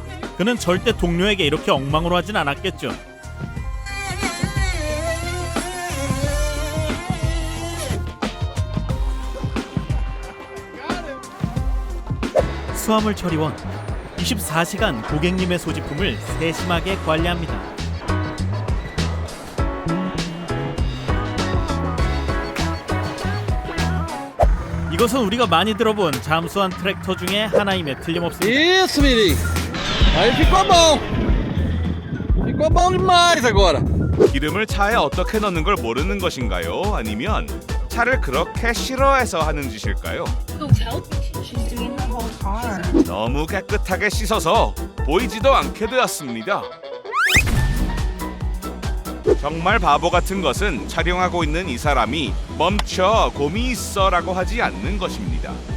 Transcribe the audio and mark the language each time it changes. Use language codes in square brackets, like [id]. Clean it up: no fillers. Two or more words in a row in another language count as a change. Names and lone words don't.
[ko] 그는 절대 동료에게 이렇게 엉망으로 하진 않았겠죠. 수화물 처리원 24시간 고객님의 소지품을 세심하게 관리합니다. 이것은 우리가 많이 들어본 잠수한 트랙터 중에 하나임에 틀림없습니다. [pt] Isso, Miri! Aí ficou bom! Ficou bom demais agora! [ko] 기름을 차에 어떻게 넣는 걸 모르는 것인가요? 아니면 차를 그렇게 싫어해서 하는 짓일까요? 너무 깨끗하게 씻어서 보이지도 않게 되었습니다. 정말 바보 같은 것은 촬영하고 있는 이 사람이 멈춰 곰이 있어 라고 하지 않는 것입니다.